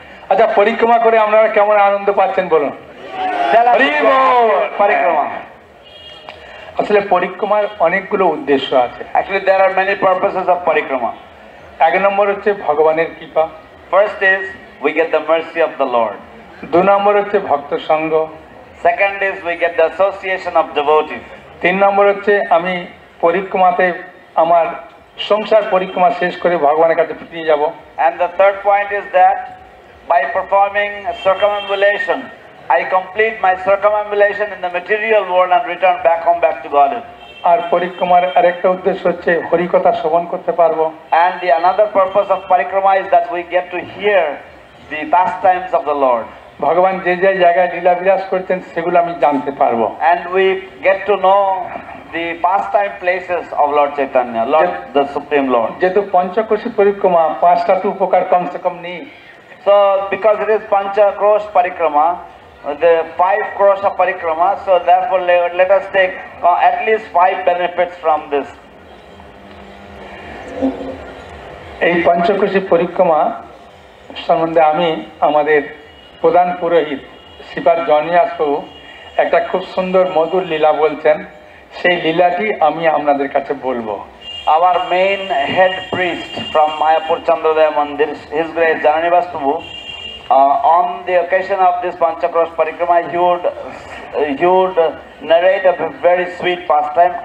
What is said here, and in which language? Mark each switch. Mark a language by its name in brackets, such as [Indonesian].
[Bangla] আচ্ছা, পরিক্রমা করে আপনারা কেমন আনন্দ পাচ্ছেন বলুন? হরি বল। পরিক্রমা। আসলে পরিক্রমার অনেকগুলো উদ্দেশ্য আছে। [English] Actually there are many purposes of parikrama. [Bangla] এক নম্বর হচ্ছে ভগবানের কৃপা, [English] First is we get the mercy of the Lord. [Bangla] দুই নম্বর হচ্ছে ভক্ত সঙ্গ, [English] Second is we get the association of devotees. [Bangla] তিন নম্বর হচ্ছে আমি পরিক্রমাতে আমার সংসার পরিক্রমা শেষ করে ভগবানের কাছে ফিরে যাব। [English] And the third point is that by performing circumambulation, I complete my circumambulation in the material world and return back home, back to Godhead. [Bangla] আর পরিক্রমার আরেকটা উদ্দেশ্য হচ্ছে হরিকথা শ্রবণ করতে পারবো। [English] And the another purpose of parikrama is that we get to hear the pastimes of the Lord. [Bangla] ভগবান যে যে জায়গায় লীলা বিলাস করছেন সেগুলো আমি জানতে পারবো। [English] And we get to know the pastime places of Lord Chaitanya, Lord, the Supreme Lord. [Bangla] যেহেতু পঞ্চকোশী পরিক্রমা, পাঁচটা তো উপকার কমসে কম নেই। [English] So because it is Panchakosh Parikrama, the 5 crores of Parikrama, so therefore let us take at least 5 benefits from this. [Bangla] এই পঞ্চকোশী পরিক্রমা সম্বন্ধে আমি আমাদের প্রধান পুরোহিত শ্রীপাদ জনিয়াস প্রভু একটা খুব সুন্দর মধুর লীলা বলছেন, সেই লীলাটি আমি আপনাদের কাছে বলবো। [English] Our main head priest from Mayapur Chandrodaya Mandir, His Grace Jananivas Prabhu, on the occasion of this Panchakosh Parikrama, he would narrate a very sweet pastime.